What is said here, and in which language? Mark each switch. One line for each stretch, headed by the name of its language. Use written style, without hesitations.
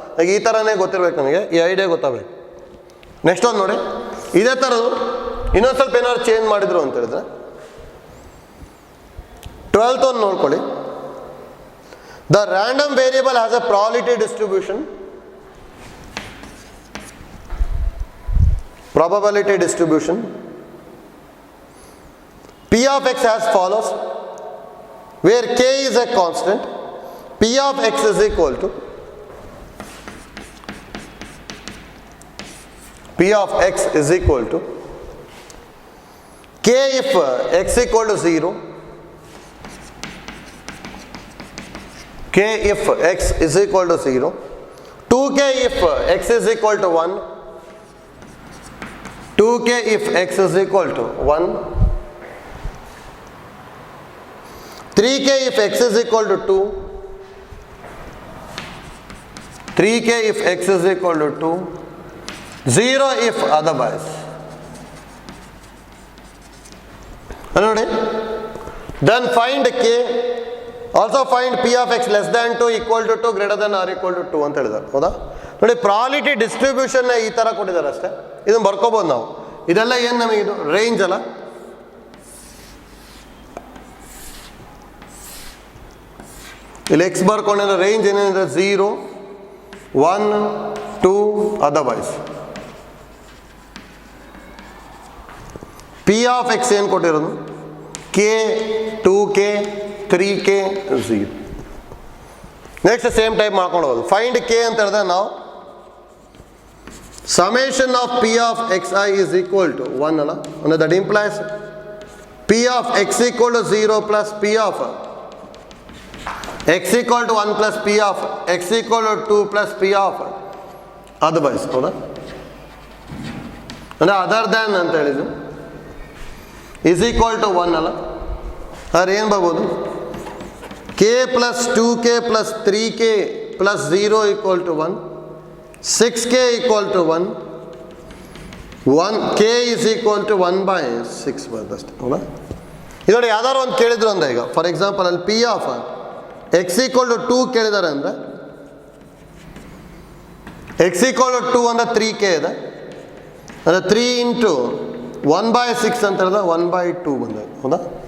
Kannada: ಈಗ ಈ ಥರನೇ ಗೊತ್ತಿರ್ಬೇಕು ನಮಗೆ, ಈ ಐಡಿಯಾ ಗೊತ್ತಾಗಬೇಕು. ನೆಕ್ಸ್ಟ್ ಒಂದು ನೋಡಿ, ಇದೇ ಥರದ್ದು ಇನ್ನೊಂದು ಸ್ವಲ್ಪ ಏನಾದ್ರು ಚೇಂಜ್ ಮಾಡಿದ್ರು ಅಂತ ಹೇಳಿದ್ರೆ 12th ಒಂದು ನೋಡ್ಕೊಳ್ಳಿ.
English: The random variable has a probability distribution, probability distribution. P of x as follows, where k is a constant, P of x is equal to P of x is equal to k if x equal to 0, k if x is equal to 0, 2k if x is equal to 1, 2k if x is equal to 1, 3k if x is equal to 2, 3k if x is equal to 2, 0 if otherwise.
Kannada: ನೋಡಿ,
English: then find k, also find p of x less than 2 equal to 2 greater than or equal to 2
Kannada: ಅಂತ ಹೇಳಿದ್ದಾರೆ. ಹೌದಾ? ನೋಡಿ, ಪ್ರಾಲಿಟಿ ಡಿಸ್ಟ್ರಿಬ್ಯೂಷನ್ನ ಈ ಥರ ಕೊಟ್ಟಿದ್ದಾರೆ ಅಷ್ಟೇ. ಇದನ್ನು ಬರ್ಕೋಬೋದು ನಾವು. ಇದೆಲ್ಲ ಏನು ನಮಗೆ ಇದು ರೇಂಜ್ ಅಲ್ಲ. ಇಲ್ಲಿ ಎಕ್ಸ್ ಬರ್ಕೊಂಡಿರೋ ರೇಂಜ್ ಏನೇನಿದೆ 0 1 2 ಅದರ್ವೈಸ್. ಪಿ ಆಫ್ ಎಕ್ಸ್ ಏನು ಕೊಟ್ಟಿರೋದು, K 2k 3k 0. Next same type ಮಾಡ್ಕೊಂಡು ಹೋಗೋದು. ಫೈಂಡ್ ಕೆ ಅಂತ ಹೇಳಿದ್ರೆ ನಾವು
English: summation of p of xi is equal to 1
Kannada: ಅಲ್ಲ, ಅಂದರೆ
English: that implies p of x equal to 0 plus p of x equal to 1 plus p of x equal to 2 plus p of otherwise.
Kannada: ಹೌದಾ? ಅಂದರೆ other than ಅಂತ ಹೇಳಿದ್ದು
English: is equal to 1
Kannada: ಅಲ್ಲ. ಅದ್ರ ಏನು ಬರ್ಬೋದು,
English: k plus 2k plus 3k plus 0 equal to 1, 6k equal to 1, 1k is equal to 1/6
Kannada: ಬರ್ತಷ್ಟೆ. ಹೌದಾ? ಇದನೋಡಿ, ಯಾವ್ದಾದ್ರು ಒಂದು ಕೇಳಿದ್ರು ಅಂದರೆ, ಈಗ ಫಾರ್ ಎಕ್ಸಾಂಪಲ್ ಅಲ್ಲಿ P of X equal to 2 ಕೇಳಿದ್ದಾರೆ ಅಂದರೆ ಎಕ್ಸ್ ಈಕ್ವಲ್ ಟು 2 ಅಂದರೆ 3k ಇದೆ, ಅಂದರೆ 3 ಇಂಟು 1/6 ಅಂತ ಹೇಳಿದ್ರೆ 1/2 ಬಂದ. ಹೌದಾ?